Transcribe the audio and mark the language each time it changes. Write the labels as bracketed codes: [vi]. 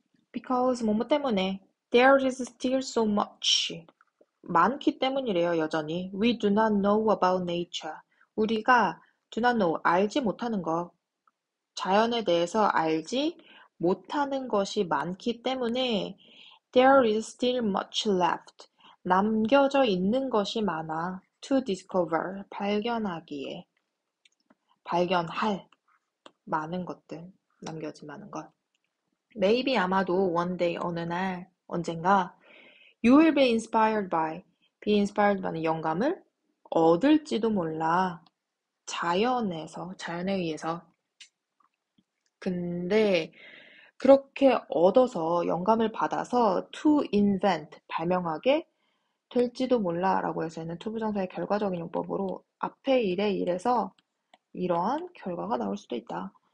[en] Because [ko] 뭐뭐 때문에 [en] there is still so much [ko] 많기 때문이래요, [en] 여전히. We do not know about nature. [ko] 우리가 [en] do not know, [ko] 알지 못하는 것, 자연에 대해서 알지 못하는 것이 많기 때문에 [en] there is still much left. [ko] 남겨져 있는 것이 많아. [en] to discover, 발견하기에. [ko] 발견할 많은 것들, 남겨진 많은 것. [en] Maybe 아마도 one day [ko] 어느 날 언젠가 [en] you will be inspired by be inspired by는 [ko] 영감을 얻을지도 몰라. 자연에 의해서. 근데 그렇게 얻어서 영감을 받아서 [en] to invent [ko] 발명하게 될지도 몰라 라고 해서 있는 투부정사의 결과적인 용법으로 앞에 일에 일해서 이러한 결과가 나올 수도 있다.